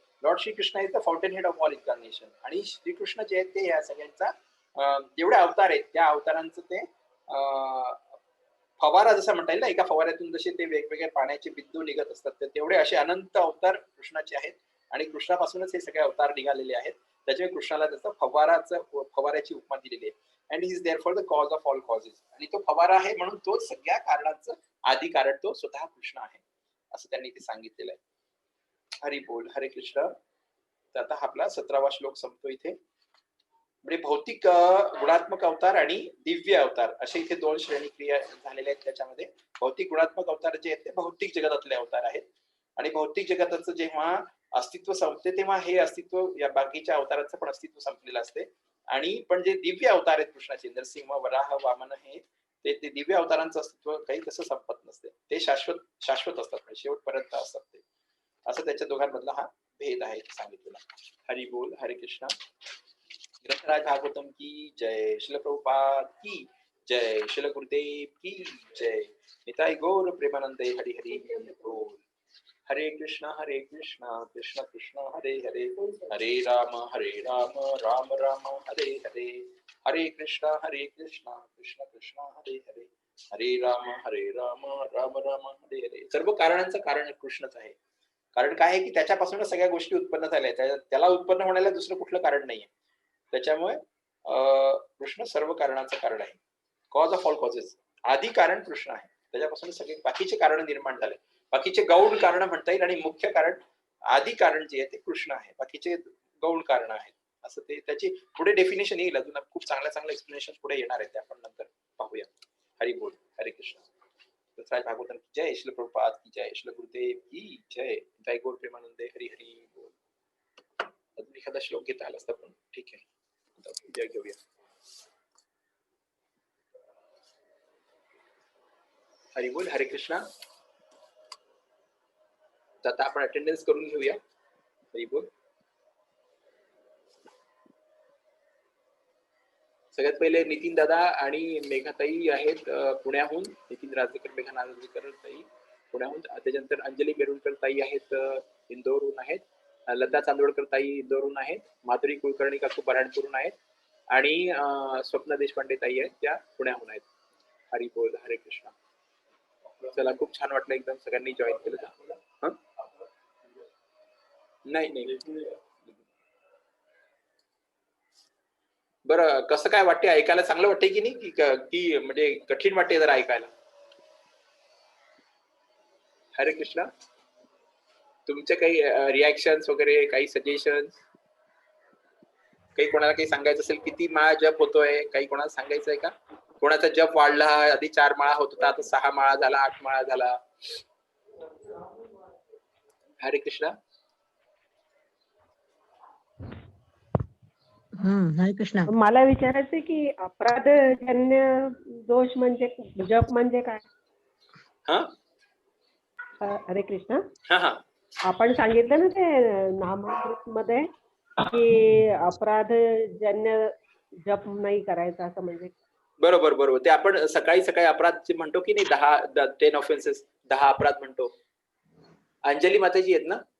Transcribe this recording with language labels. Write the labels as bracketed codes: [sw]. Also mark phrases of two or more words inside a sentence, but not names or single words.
[en] Lord Shrikrishna is the fountain head of all incarnation. [mr] आणि श्रीकृष्ण जे आहेत ते या सगळ्यांचा जेवढे अवतार आहेत त्या अवतारांचं ते फवारा जसा म्हणता येईल ना, एका फवाऱ्यातून जसे ते वेगवेगळे पाण्याचे बिंदू निघत असतात, तर तेवढे असे अनंत अवतार कृष्णाचे आहेत. आणि कृष्णापासूनच हे सगळे अवतार निघालेले आहेत. त्याच्यामुळे कृष्णाला त्याचा फवाऱ्याची उपमा दिलेली आहे. [en] and he is there for the cause of all causes. [mr] आणि तो फवारा आहे म्हणून तो सगळ्या कारणांचं आधी कारण तो स्वतः कृष्ण आहे असं त्यांनी ते सांगितलेलं आहे. हरी बोल, हरे कृष्ण. तर आता आपला 17वा श्लोक संपतो इथे. म्हणजे भौतिक गुणात्मक अवतार आणि दिव्य अवतार असे इथे 2 श्रेणी क्रिया झालेल्या आहेत. त्याच्यामध्ये भौतिक गुणात्मक अवतार जे आहेत ते भौतिक जगतातले अवतार आहेत. आणि भौतिक जगताचं जेव्हा अस्तित्व संपते तेव्हा हे अस्तित्व या बाकीच्या अवताराचं पण अस्तित्व संपलेलं असते. आणि पण जे दिव्य अवतार आहेत कृष्णाचे, नरसिंह, वराह, वामन, हे ते दिव्य अवतारांचं अस्तित्व काही तसं संपत नसते. ते शाश्वत असतात, शेवटपर्यंत असतात ते. असं त्याच्या दोघांमधला हा भेद आहे सांगितलेला. हरी बोल, हरे कृष्ण. [hi] ग्रंथराज भागवतम की जय, श्रील प्रभुपाद की जय, श्रील गुरुदेव की जय. [bn] निताई गौर प्रेमानंदे. हरी हरी बोल. [sa] हरे कृष्ण कृष्ण कृष्ण हरे हरे, हरे राम राम राम हरे हरे, हरे कृष्ण कृष्ण कृष्ण हरे हरे, हरे राम राम राम हरे हरे. [mr] सर्व कारणांचं कारण कृष्णच आहे. कारण काय आहे की त्याच्यापासूनच सगळ्या गोष्टी उत्पन्न झाल्या. त्याला उत्पन्न होण्याला दुसरं कुठलं कारण नाहीये. त्याच्यामुळे कृष्ण सर्व कारणाचं कारण आहे. [en] cause of all causes, [mr] आधी कारण कृष्ण आहे. त्याच्यापासून सगळे बाकीचे कारण निर्माण झाले. बाकीचे गौण कारण म्हणता येईल आणि मुख्य कारण, आधी कारण जे आहे ते कृष्ण आहे, बाकीचे गौण कारण आहेत. असं ते त्याची पुढे डेफिनेशन येईल. अजून खूप चांगल्या एक्सप्लेनेशन पुढे येणार आहेत, ते आपण नंतर पाहूया. हरी बोल, हरे कृष्ण. [hi] भागवतम की जय, श्रील प्रभुपाद की जय, श्रील गुरुदेव की जय. [bn] जय गौर प्रेमानंदे. हरी हरी बोल. [mr] अजून एखादा श्लोक घेता आला असता पण ठीक आहे, उद्या घेऊया. हरी बोल, हरे कृष्णा. आता आपण अटेंडन्स करून घेऊया. हरी बोल. सगळ्यात पहिले नितीन दादा आणि मेघाताई आहेत पुण्याहून. नितीन राजकर, मेघा नागरकर ताई पुण्याहून. त्याच्यानंतर अंजली बेरुणकर ताई आहेत इंदोरहून आहेत. लता चांदोडकर ताई इंदोरहून आहेत, माधुरी कुलकर्णी काकू बऱ्हाणपूरहून आहेत आणि स्वप्ना देशपांडे ताई आहेत, त्या पुण्याहून आहेत. हरी बोल, हरे कृष्णा. चला, खूप छान वाटलं, एकदम सगळ्यांनी जॉईन केलं. नाही बरं, कसं काय वाटते, ऐकायला चांगलं वाटते की नाही, की म्हणजे कठीण वाटते जरा ऐकायला? हरे कृष्णा. तुमचे काही रिॲक्शन्स वगैरे, काही सजेशन्स, काही कोणाला काही सांगायचं असेल, किती माळा जप होतोय, काही कोणाला सांगायचं आहे का? कोणाचा जप वाढला, आधी 4 माळा होत होता, आता 6 माळा झाला, 8 माळा झाला. हरे कृष्णा. हरे कृष्णा. मला विचारायचं की अपराधजन्य दोष म्हणजे जप म्हणजे काय? हरे कृष्णा. आपण सांगितलं ना ते नामामृत मध्ये की अपराधजन्य जप नाही करायचा, असं म्हणजे. बरोबर. ते आपण सकाळी सकाळी अपराध जे म्हणतो की नाही, 10 ऑफेन्सेस, 10 अपराध म्हणतो. अंजली माताजी आहेत ना?